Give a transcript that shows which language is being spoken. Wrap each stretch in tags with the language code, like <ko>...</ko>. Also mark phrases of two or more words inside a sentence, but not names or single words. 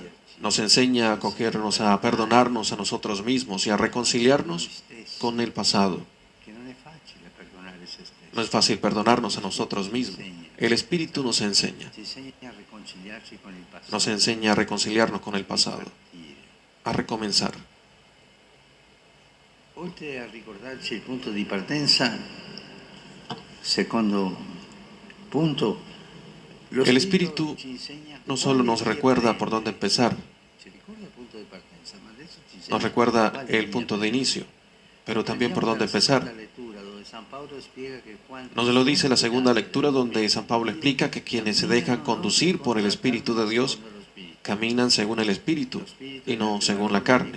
<es>Nos enseña a acogernos, a perdonarnos a nosotros mismos y a reconciliarnos con el pasado. No es fácil perdonarnos a nosotros mismos. El Espíritu nos enseña. Nos enseña a reconciliarnos con el pasado, a recomenzar.</es> <it>Oltre a ricordarci il punto di partenza, secondo punto,</it> <es>el Espíritu no solo nos recuerda por dónde empezar, nos recuerda el punto de inicio, pero también por dónde empezar. Nos lo dice la segunda lectura, donde San Pablo explica que quienes se dejan conducir por el Espíritu de Dios caminan según el Espíritu y no según la carne.</es>